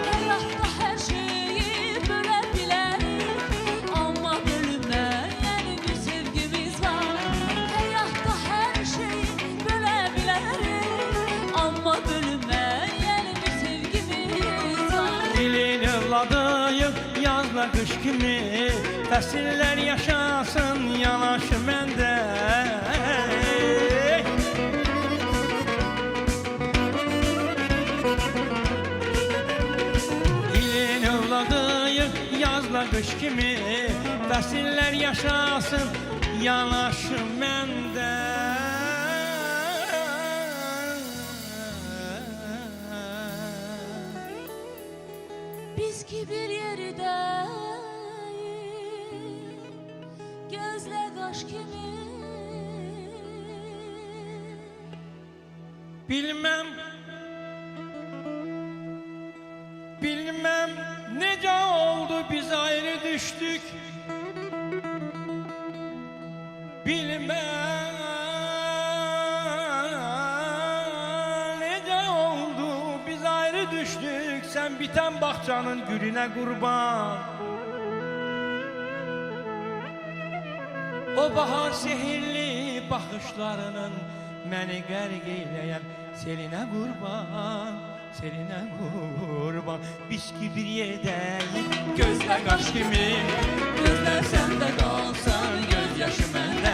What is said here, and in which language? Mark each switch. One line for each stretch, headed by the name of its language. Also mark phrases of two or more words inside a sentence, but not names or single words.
Turkish: Hayatta her şeyi bölebiliriz, ama bölünmeyen bir sevgimiz var. Hayatta her şeyi bölebiliriz, ama bölünmeyen bir sevgimiz var.
Azerbaijani: Dilin evladıyıq yazla qış kimi. Fəsillər yaşasın yanaşı məndə. Dilin evladıyıq yazla qış kimi. Fəsillər yaşasın yanaşı məndə.
Turkish: Biz ki bir yerdeyiz, gözle kaş kimi. Bilmem nece oldu biz ayrı düştük. Bilmem nece oldu biz ayrı düştük. Sen biten bahçanın gülüne kurban. O bahar sehirli bakışlarının
Azerbaijani: məni qərq eyləyən selinə qurban, selinə qurban. Biz ki bir yerdəyik, gözlə qaş kimi. Gözlər səndə qalsın, göz yaşı məndə.